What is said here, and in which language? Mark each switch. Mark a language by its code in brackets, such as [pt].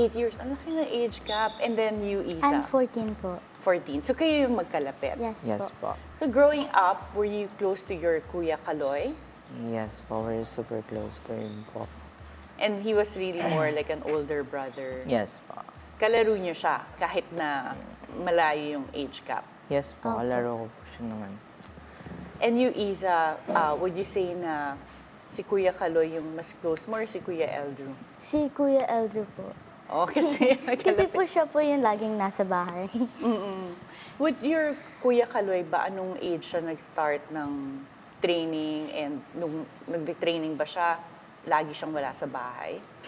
[en] 8 years. [tl] Ang laki ng age gap. [en] And then you, Isa? I'm 14 po. [tl] 14. So kayo yung magkalapit? [en] Yes po. So growing up, were you close to your Kuya Caloy? Yes po, we're super close to him po. And he was really more like an older brother? Yes po. [tl] Kalaro niyo siya kahit na malayo yung age gap? Yes po, kalaro ko po siya naman. [en] And you, Iza, would you say [tl] na si Kuya Caloy yung mas close mo [en] or si Kuya Eldrew? [tl] Si Kuya Eldrew po. Oh, kasi Kasi po siya po yung laging nasa bahay. [en] With your [tl] Kuya Caloy ba, anong age siya nag-start ng training and nung nag-training ba siya, lagi siyang wala sa bahay?